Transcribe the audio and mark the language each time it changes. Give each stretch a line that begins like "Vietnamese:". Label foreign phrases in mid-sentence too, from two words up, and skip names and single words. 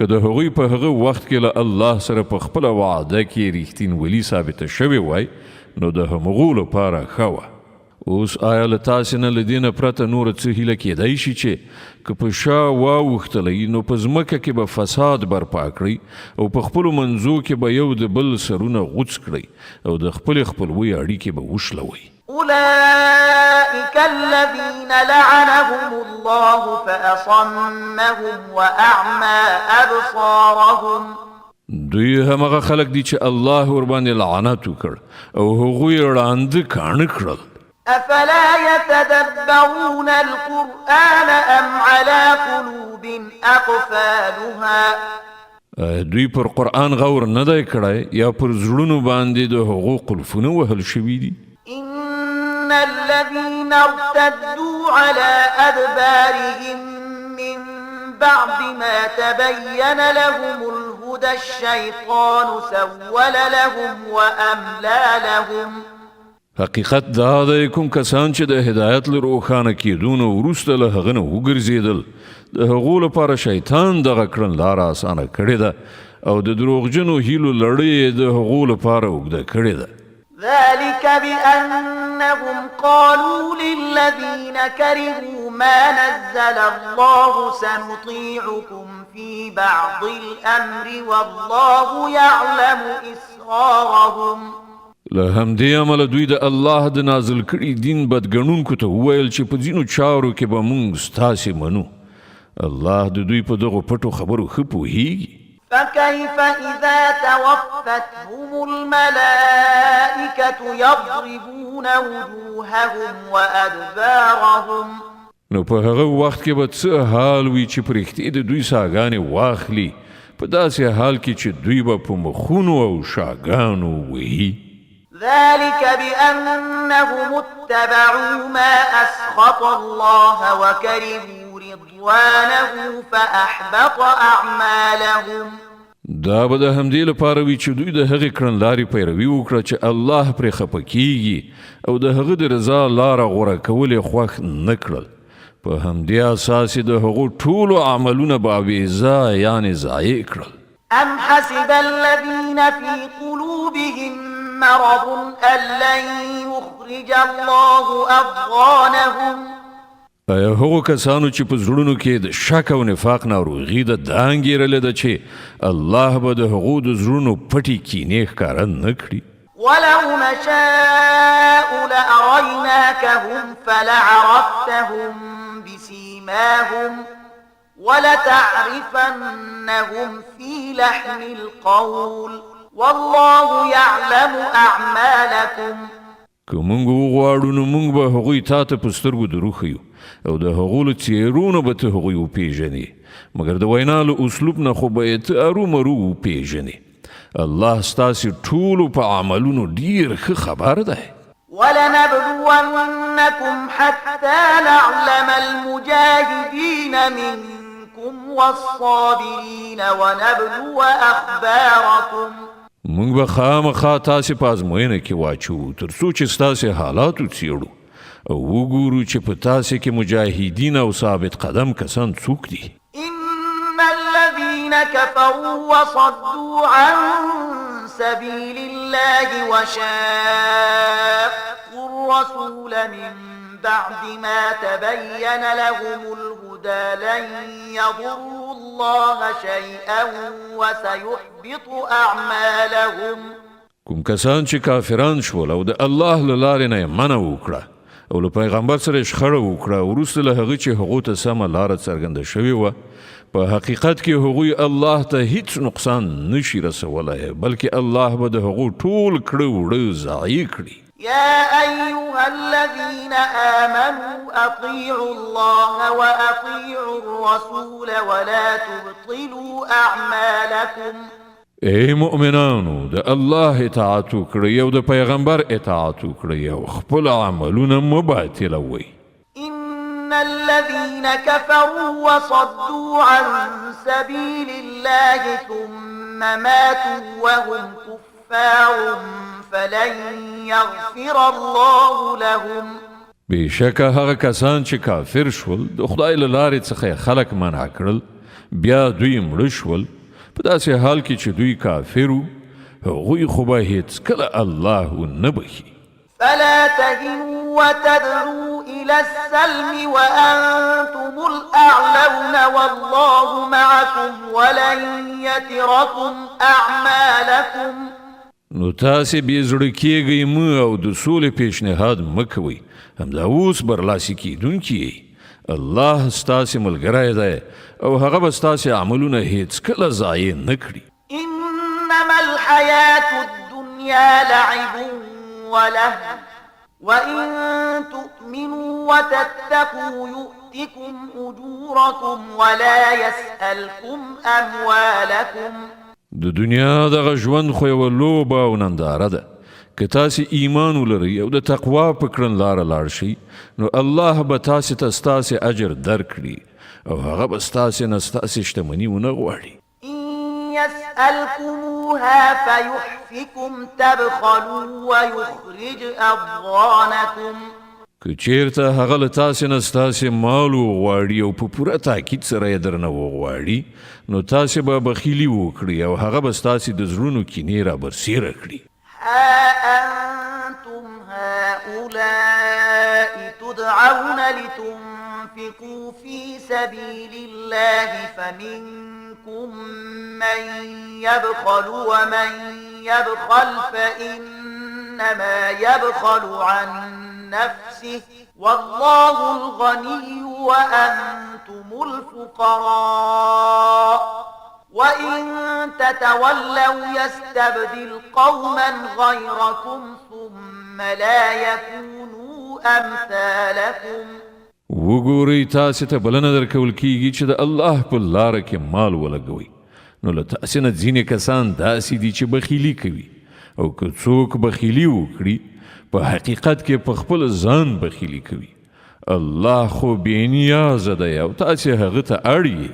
Pashto: د هغوی په هغه وخت کې له الله سره په خپله وعده کې ریښتینولي ثابته شوې وای نو د همغو لپاره ښه وه اوس آیا له تاسې نه له دې نه پرته نوره څه هیله کیدی شي چې که په شا واوښتلی نو په ځمکه کې به فساد برپا کړئ او په خپلو منځو کې به یو د بل سرونه غوڅ کړئ او د خپلې خپلوۍ اړیکې به وشلوئ
Arabic: أولئك الذين لعنهم الله فأصمهم وأعمى أبصارهم
Pashto: دوی همغه خلک دي چې الله ورباندې لعنت وکړ او هغوی ړانده کاڼه کړل
Arabic: أفلا يتدبرون القرآن أم على قلوب أقفالها
Pashto: دوی پر قرآن غور نه دی کړی یا پر زړونو باندې د هغو قلفونه وهل شوي دي
Arabic: إن الذين ارتدوا على أدبارهم من بعد ما تبين لهم الهدى الشيطان سول لهم وأملى لهم
Pashto: حقیقت دا دی کوم کسان چې د هدایت له روښانه کېدو نه وروسته له هغه نه وګرځېدل د هغو لپاره شیطان دغه کړنلاره اسانه کړې ده او د دروغجنو هیلو لړۍ د هغو لپاره اوږده کړې ده
Arabic: ذلك بأنهم قالوا للذين كرهوا ما نزل الله سنطيعكم في بعض الأمر والله يعلم إسرارهم
Pashto: له همدې امله دوی د الله د نازل کړي دین بدګڼونکو ته وویل چې په ځینو چارو کې به موږ ستاسې منو الله د دوی په دغو پټو خبرو ښه پوهیږي.
Arabic: فكيف إذا توفتهم الملائكة يضربون وجوههم وأدبارهم.
Pashto: نو په هغه وخت کې به څه حال وي چې په رښتیا د دوی ساګانې واخلي، په داسې حال کې چې دوی به په مخونو او شاګانو وهي.
Arabic: ذلك بأنهم اتبعوا ما أسخط الله وكرهوا رضوانه فأحبط أعمالهم.
Pashto: دا به د همدې لپاره وي چې دوی د هغې کړنلارې پیروي وکړه چې الله پرې خفه کیږي او د هغه د رضا لاره غوره کول یې خوښ نه کړل. په همدې اساس یې د هغو ټولو عملونه بابیزه یعنې ضایع کړل.
Arabic: أم حسب الذين في قلوبهم مرض أن لن يخرج الله أضغانهم.
Pashto: ایا هغو کسانو چې په زړونو کې د شک او نفاق ناروغي ده دا انګېرلې ده چې الله به د هغو د زړونو پټې کینې ښکاره نه کړي.
Arabic: ولو نشاء لأريناكهم فلعرفتهم بسيماهم ولتعرفنهم في لحن القول والله يعلم أعمالكم.
Pashto: که مونږ وغواړو نو مونږ به هغوی تا ته په سترګو دروښیو او د هغو له څېرونو به ته هغوی وپېژنې، مګر د وینا له اسلوب نه خو به یې ته ارومرو وپېژنې. الله ستاسې ټولو په عملونو ډېر ښه خبر دی.
Arabic: ولنبلونكم حتى نعلم المجاهدين منكم والصابرين ونبلو أخباركم.
Pashto: مونږ به خامخا تاسې په ازموینه کې واچو تر څو چې ستاسې حالات وڅېړو او وګورو چې په تاسې کې مجاهدین او ثابت قدم کسان څوک دي.
Arabic: إن الذين كفروا وصدوا عن سبيل الله وشاقوا الرسول من بعد ما تبين لهم الهدى لن يضروا الله شيئا وسيحبط أعمالهم.
Pashto: کوم کسان چې کافران شول او د الله له لارې نه یې منع وکړه او له پیغمبر سره شخړه وکړه وروسته له هغه چې هغو ته سمه لاره څرګنده شوې وه، په حقیقت کې هغوی الله ته هیڅ نقصان نشي رسولی، بلکې الله به د هغو ټول کړه وړه ضایع کړي.
Arabic: يا أيها الذين آمنوا أطيعوا الله وأطيعوا الرسول ولا تبطلوا أعمالكم.
Pashto: ای مؤمنانو د الله اطاعت وکړئ او د پیغمبر اطاعت وکړئ او خپل عملونه مه باطلوئ.
Arabic: إن الذين كفروا وصدوا عن سبيل الله ثم ماتوا وهم كفار فلن يغفر الله لهم.
Pashto: بېشکه هغه کسان چې کافر شول د خدای له لارې څخه خلک منع کړل بیا دوی مړه شول په داسې حال کې چې دوی کافر وو، هغوی خو به هېڅکله الله نه بخي.
Arabic: فلا تهنوا وتدعوا إلى السلم وأنتم الأعلون والله معكم ولن يتركم أعمالكم.
Pashto: نو تاسې بې زړه کېږئ مه او د سولې پیشنهاد مه کوئ، همدا اوس برلاسي کېدونکي یئ. الله ستاسې ملګری دی او هغه به ستاسې عملونه هېڅکله ضایع نه کړي.
Arabic: إنما الحياة الدنيا لعب ولهو وإن تؤمنوا وتتقوا يؤتكم أجوركم ولا يسألكم أموالكم.
Pashto: د دنیا دغه ژوند خو یوه لوبه او ننداره ده. که تاسې ایمان ولرئ او د تقوا په کړنلاره لاړ شئ نو الله به تاسې ته ستاسې اجر درکړي او هغه به ستاسې نه ستاسې شتمني ونه غواړي.
Arabic: إن يسألكموها فيحفكم تبخلوا ويخرج أضغانكم.
Pashto: که چیرته هغه له تاسې نه ستاسې مال وغواړي او په پوره تاکید سره یې درنه وغواړي نو تاسې به بخیلي وکړي او هغه به ستاسې د زړونو کینې رابرسېره کړي.
Arabic: ها أنتم هؤلاء تدعون لتنفقوا في سبيل الله فمنكم من يبخل ومن يبخل فإنما يبخل عن نفسه والله الغني وأنتم الفقراء وإن تتولوا يستبدل قوما غيركم ثم لا يكونوا أمثالكم.
Pashto: وګورئ تاسې ته بلنه درکول کیږي چې د الله په لاره کې مال ولګوئ، نو له تاسې نه ځینې کسان داسې دي چې بخیلي کوي، او که څوک بخیلي وکړي په حقیقت کې په خپل ځان بخیلي کوي. الله خو بې نیازه دی او تاسې هغه ته اړ یې.